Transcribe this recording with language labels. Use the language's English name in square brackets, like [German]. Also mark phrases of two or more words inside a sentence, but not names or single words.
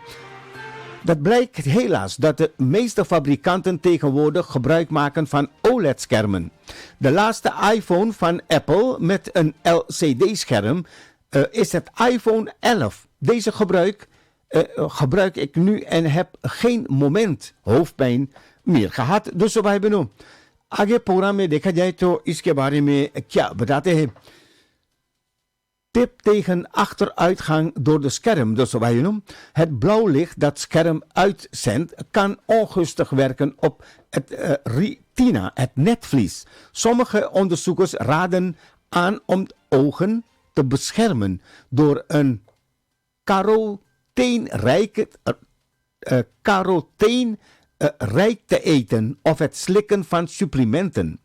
[Dutch] Dat blijkt helaas dat de meeste fabrikanten tegenwoordig gebruik maken van OLED-schermen. De laatste iPhone van Apple met een LCD-scherm is het iPhone 11. Deze gebruik ik nu en heb geen moment hoofdpijn meer gehad. Dus wij hebben nu. [Caribbean Hindustani] आगे प्रोग्राम में देखा जाए तो इसके बारे में क्या बताते हैं [Dutch] tip tegen achteruitgang door de scherm. Dus wat je noemt, het blauw licht dat scherm uitzendt kan ongunstig werken op het retina, het netvlies. Sommige onderzoekers raden aan om de ogen te beschermen door een caroteenrijk te eten of het slikken van supplementen.